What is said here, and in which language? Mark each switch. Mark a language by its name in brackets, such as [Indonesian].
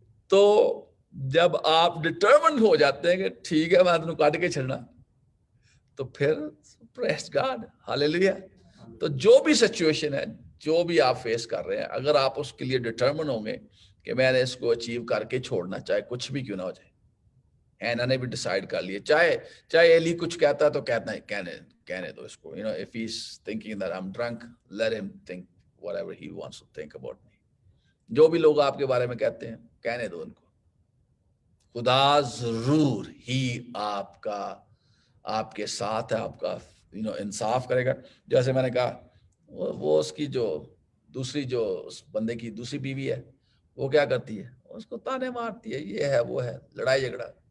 [Urdu] تو جب آپ ڈٹرمنڈ ہو جاتے ہیں کہ ٹھیک ہے میں تمہیں کاٹ کے چھڑنا, تو پھر پریز گاڈ, ہاللیلویا. تو جو بھی سچویشن ہے, جو بھی آپ فیس کر رہے ہیں, اگر آپ اس کے لیے ڈٹرمن ہوں گے کہ میں نے اس کو اچیو کر کے چھوڑنا, چاہے کچھ بھی کیوں نہ ہو جائے. ہینا نے بھی ڈیسائیڈ کر لیے, چاہے ایلی کچھ کہتا تو کہنا ہے, کہنے دو اس کو. [English] if he's thinking that I'm drunk, let him think whatever he wants to think about me. [Urdu] جو بھی لوگ آپ کے بارے میں کہتے ہیں کہنے دو ان کو. خدا ضرور ہی آپ کے ساتھ ہے, آپ کا انصاف کرے گا. جیسے میں نے کہا وہ اس کی جو اس بندے کی دوسری بیوی ہے, وہ کیا کرتی ہے, اس کو تانے مارتی ہے, یہ ہے وہ ہے, لڑائی جھگڑا.